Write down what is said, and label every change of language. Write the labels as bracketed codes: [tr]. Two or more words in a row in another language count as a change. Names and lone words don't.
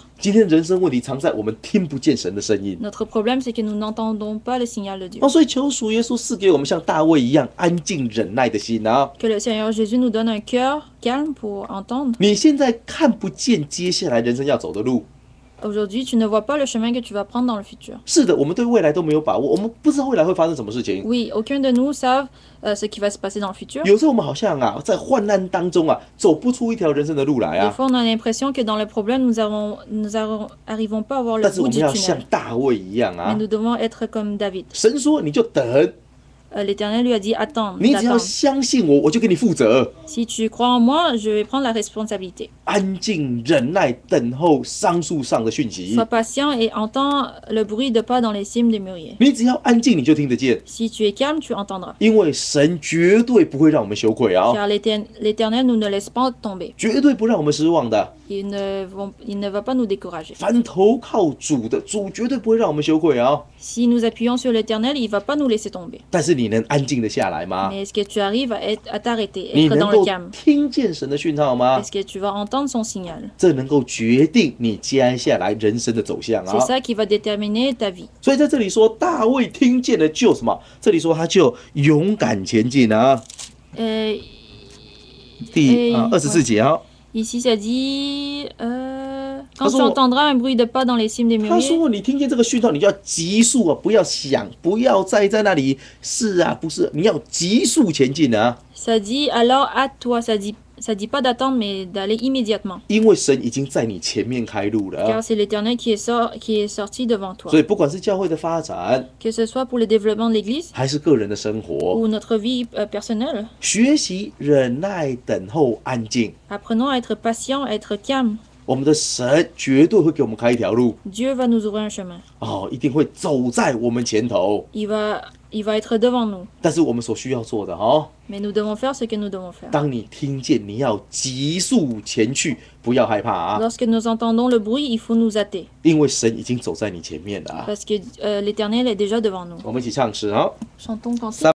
[zh] 今天人生问题藏在我们听不见神的声音。 [fr] Notre problème, c'est que nous n'entendons pas le signal de Dieu. [zh] 哦，所以求主耶稣赐给我们像大卫一样安静忍耐的心啊！ [fr] Que le Seigneur Jésus nous donne un cœur calme pour entendre. [zh] 你现在看不见接下来人生要走的路， [fr] Aujourd'hui, tu ne vois pas le chemin que tu vas prendre dans le futur. [zh] 是的，我们对未来都没有把握，我们不知道未来会发生什么事情。 [fr] Oui, aucun de nous savent ce qui va se passer dans le futur. [zh] 有时候我们好像啊，在患难当中啊，走不出一条人生的路来 [fr] Des 啊。 fois, on a l'impression que dans le problème, nous arrivons pas à voir le [zh] 但是 [fr] bout [zh] 我们 [fr] du [zh] 要像 [fr] tunnel. [zh] 大卫一样 [fr] Mais 啊， nous devons être comme David. [zh] 神说你就等， [fr] L'Éternel lui a dit, attends, [zh] 你只要 [fr] attends. [zh] 相信我，我就给你负责。 [fr] Si tu crois en moi, je vais prendre la responsabilité. [zh] 安静忍耐，等候桑树上的讯息 [fr] Sois。patient et entends le bruit de pas dans les cimes des mûriers. [zh] 你只要安静，你就听得见， [fr] Si tu es calme, tu entendras. [zh] 因为神绝对不会让我们羞愧啊， [fr] Car l'Éternel nous ne laisse pas tomber. [zh] 绝对不让我们失望的。 [fr] Il ne va pas nous décourager. [zh] 凡投靠主的，主绝对不会让我们羞愧啊。 [fr] Si nous appuyons sur l'Éternel, il ne va pas nous laisser tomber. [zh] 但是你能安静的下来吗？ [fr] Mais est-ce que tu arrives à t'arrêter, [zh] 你 [fr] être [zh] 能 [fr] dans le [zh] 够 [fr] calme? [zh] 听见神的讯号吗？ [fr] Est-ce que tu vas entendre son signal? [zh] 这能够决定你接下来人生的走向 [fr] C'est 啊。 ça qui va déterminer ta vie. [zh] 所以在这里说，大卫听见了就什么？这里说他就勇敢前进啊。第24节啊， [fr] Ici, ça dit... quand tu Façon- entendras un bruit de pas dans les cimes des [zh] 他 [fr] mûriers, [zh] 说你听见这个讯号，你就要急速啊，不要想，不要再在那里是啊，不是，你要急速前进啊， [fr] ça dit alors hâte-toi. Ça dit pas d'attendre, mais d'aller immédiatement. [zh] 因为神已经在你前面开路了啊。 [fr] Car c'est l'Éternel qui est sorti devant toi. [zh] 所以不管是教会的发展， [fr] Que ce soit pour le développement de l'Église [zh] 还是个人的生活， [fr] ou notre vie personnelle, [zh] 学习忍耐、等候、安静， [fr] apprenons à être patient, à être calme. [zh] 我们的神绝对会给我们开一条路 [fr] Dieu va nous ouvrir un chemin. [zh] 哦，一定会走在我们前头。 [fr] Il va être devant nous. [zh] 但是我们所需要做的哦， [fr] Mais nous devons faire ce que nous devons faire. [zh] 当你听见，你要急速前去，不要害怕啊， [fr] Lorsque nous entendons le bruit, il faut nous hâter. [zh] 因为神已经走在你前面了啊。 [fr] Parce que l'Éternel est déjà devant nous. [zh] 我们一起唱诗啊。 [fr] Chantons quand